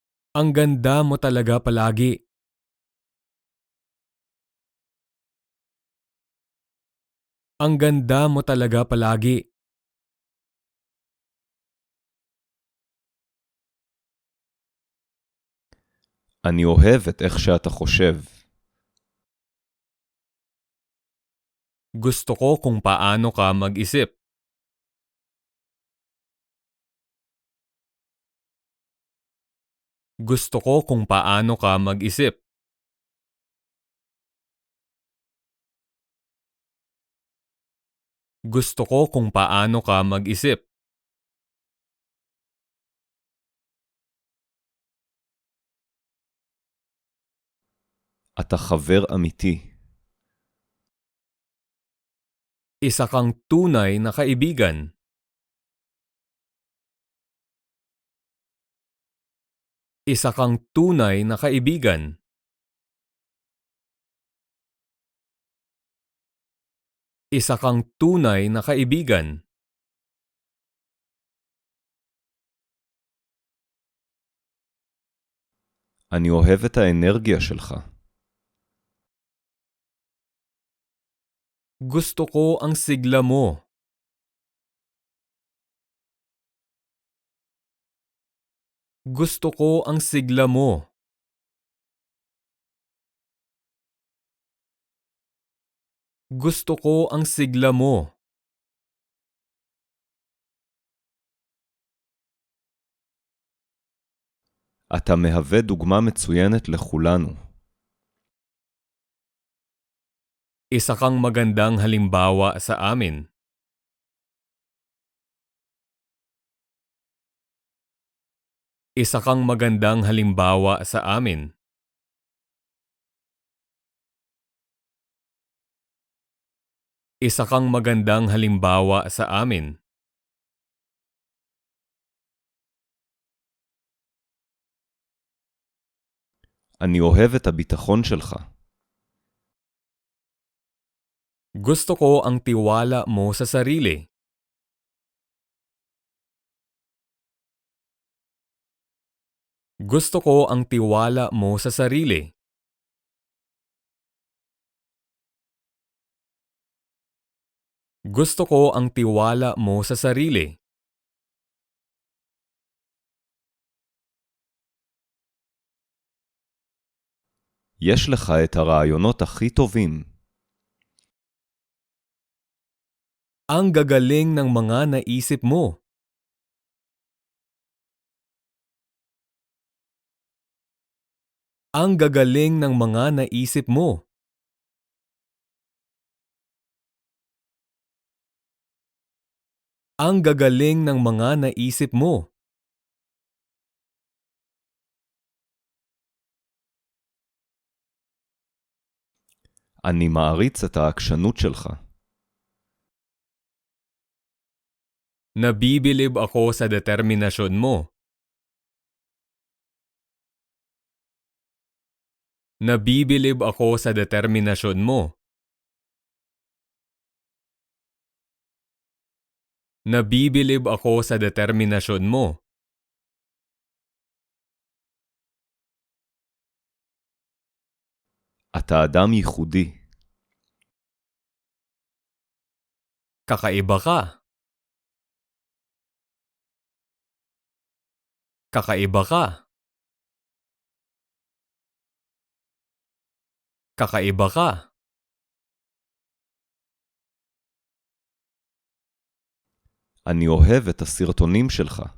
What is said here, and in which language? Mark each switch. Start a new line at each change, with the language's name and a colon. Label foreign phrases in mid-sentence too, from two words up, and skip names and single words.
Filipino: Ang ganda mo talaga palagi. Ang ganda mo talaga palagi.
Hebrew: אני אוהב את איך שאתה חושב.
Filipino: Gusto ko kung paano ka mag-isip. Gusto ko kung paano ka mag-isip. Gusto ko kung paano ka mag-isip.
Hebrew: אתה חבר אמיתי.
Filipino: Isa kang tunay na kaibigan. Isa kang tunay na kaibigan. Isa kang tunay na kaibigan.
Hebrew: אני אוהב את האנרגיה שלך.
Filipino: Gusto ko ang sigla mo. Gusto ko ang sigla mo. Gusto ko ang sigla mo.
Hebrew: אתה מהווה דוגמה מצוינת לכולנו.
Filipino: Isa kang magandang halimbawa sa amin. Isa kang magandang halimbawa sa amin. Isa kang magandang halimbawa sa amin.
Hebrew: אני אוהב את הביטחון שלך.
Filipino: Gusto ko ang tiwala mo sa sarili. Gusto ko ang tiwala mo sa sarili. Gusto ko ang tiwala mo sa sarili.
Hebrew: יש לך את הרעיונות הכי טובים.
Filipino: Ang gagaling ng mga naisip mo. Ang gagaling ng mga naisip mo. Ang gagaling ng mga naisip mo.
Hebrew: אני מעריץ את העקשנות שלך.
Filipino: Nabibilib ako sa determinasyon mo. Nabibilib ako sa determinasyon mo. Nabibilib ako sa determinasyon mo.
Hebrew: אתה אדם ייחודי.
Filipino: Kakaiba ka. Kakaiba ka. Kakaiba ka.
Hebrew: אני אוהב את הסרטונים שלך.